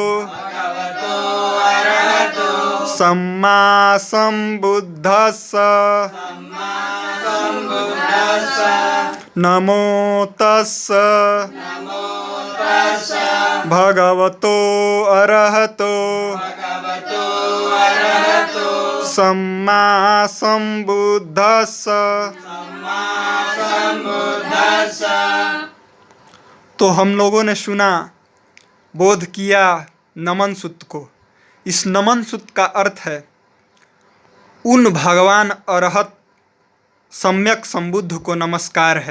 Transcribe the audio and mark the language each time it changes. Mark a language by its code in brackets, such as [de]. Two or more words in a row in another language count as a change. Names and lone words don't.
[pi] सम्मा संबुद्धस्स नमो तस्स भगवतो अरहतो सम्मा संबुद्धस्स। [hi] तो हम लोगों ने सुना, बोध किया नमन सूत्र को। इस नमन सूत्र का अर्थ है, उन भगवान अरहत सम्यक संबुद्ध को नमस्कार है।